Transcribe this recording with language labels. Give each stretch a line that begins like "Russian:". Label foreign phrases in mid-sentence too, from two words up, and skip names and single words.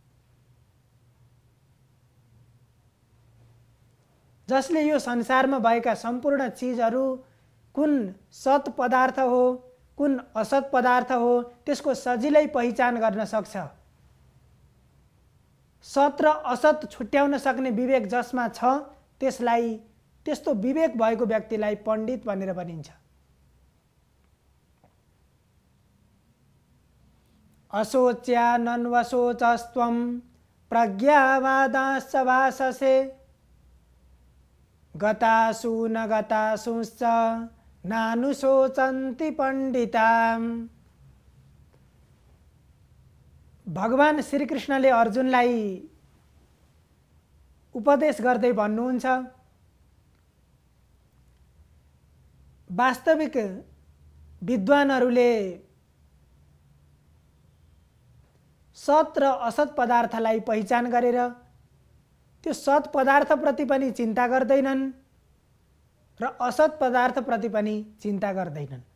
Nepali: जसले यो संसारमा भएका सम्पूर्ण चीजहरू कुन सत पदार्थ हो, कुन असत पदार्थ हो, त्यसको सजिलै पहिचान गर्न सक्छ। सत र असत छुट्याउन सक्ने विवेक जसमा छ, त्यसलाई, त्यस्तो विवेक भएको व्यक्तिलाई पण्डित भनेर भनिन्छ।
Sanskrit: अशोच्यानन्वशोचस्त्वं प्रज्ञावादाश्च भाषसे गतासु न गतासुश्च नानुशोचन्ति पण्डिताम्।
Nepali: भगवान श्री कृष्णले अर्जुनलाई उपदेश गर्दै भन्नुहुन्छ, वास्तविक विद्वानहरूले सत र असत पदार्थलाई पहिचान गरेर त्यो सत पदार्थप्रति पनि चिन्ता गर्दैनन् र असत पदार्थप्रति पनि चिन्ता गर्दैनन्।